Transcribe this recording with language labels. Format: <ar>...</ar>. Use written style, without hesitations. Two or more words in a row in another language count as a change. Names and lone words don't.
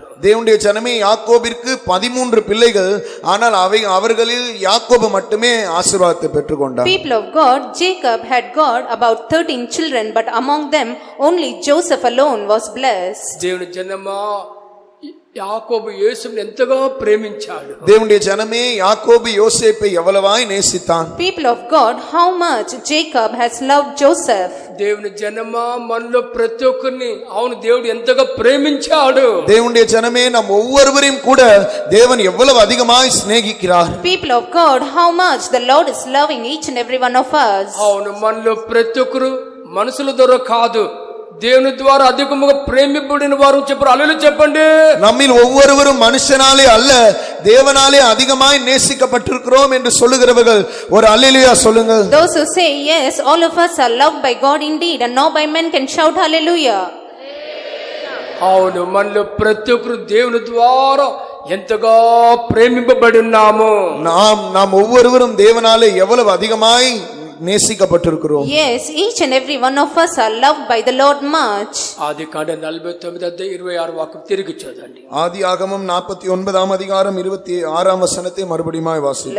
<ta>தேவனுடைய ஜனமே, யாக்கோபிற்கு 13 பிள்ளைகள், ஆனால் அவர்களில் யாக்கோபு மட்டுமே ஆசீர்வாதத்தை பெற்றுக்கொண்டார்.</ta> <en>People of God, Jacob had got about 13 children, but among them only Joseph alone was blessed.</en> <te>దేవుని జనమా, యాకోబు యేసుని ఎంతగా ప్రేమించాడు.</te> <ta>தேவனுடைய ஜனமே யாக்கோபு யோசேப்பை எவ்வளவாய் நேசித்தான்.</ta> <en>People of God, how much Jacob has loved Joseph.</en> <te>దేవుని జనమా మనలో ప్రతి ఒక్కరిని అవును దేవుడు ఎంతగా ప్రేమించాడు.</te> <ta>தேவனுடைய ஜனமே நம் ஒவ்வொருவரையும் கூட தேவன் எவ்வளவு அதிகமாய் சிநேகிக்கிறார்.</ta> <en>People of God, how much the Lord is loving each and every one of us.</en> <te>అవును మనలో ప్రతి ఒక్కరు మనుషుల ద్వారా కాదు దేవుని ద్వారా అధికముగా ప్రేమింపబడిన వారు చెప్పారు. హల్లెలూయా చెప్పండి.</te> <ta>நம்மில் ஒவ்வொருவரும் மனுஷனாலே அல்ல தேவனாலே அதிகமாய் நேசிக்கப்பட்டிருக்கிறோம் என்று சொல்லுகிறவர்கள் ஒரு அல்லேலூயா சொல்லுங்கள்.</ta> <en>Those who say yes, all of us are loved by God indeed, and now by men can shout hallelujah.</en> <te>అవును మనలో ప్రతి ఒక్కరు దేవుని ద్వారా ఎంతగా ప్రేమింపబడి ఉన్నాము.</te> <ta>நாம் ஒவ்வொருவரும் தேவனாலே எவ்வளவு அதிகமாய் நேசிக்கப்பட்டிருக்கிறோம்.</ta> <en>Yes, each and every one of us are loved by the Lord much.</en> <te>ఆదికాండం 49:26 వాక్యం తిరిగి చదవండి.</te> <ta>ஆதியாகமம் 49 அதிகாரம் 26 வசனத்தை மறுபடியும் வாசிப்போம்.</ta>